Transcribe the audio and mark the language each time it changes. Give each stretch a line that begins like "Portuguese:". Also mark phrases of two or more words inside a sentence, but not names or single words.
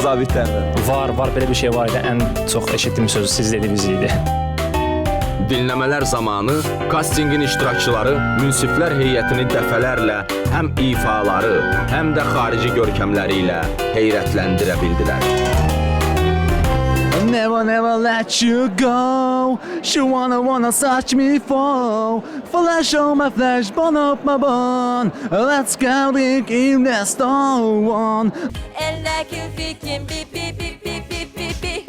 Azerbaijani: zabitlərdən. Var, belə bir şey var idi. Ən çox eşitdiyim sözü siz dediniz idi. Dinləmələr zamanı kastinqin iştirakçıları münsiflər heyətini dəfələrlə həm ifaları, həm də xarici görkəmləri ilə heyrətləndirə bildilər.
English: Never, never let you go. She wanna touch me for flesh on my flesh, bone up my bone. Let's go dig in the stone. And like you thinking, beep, beep, beep, beep, beep, beep, beep.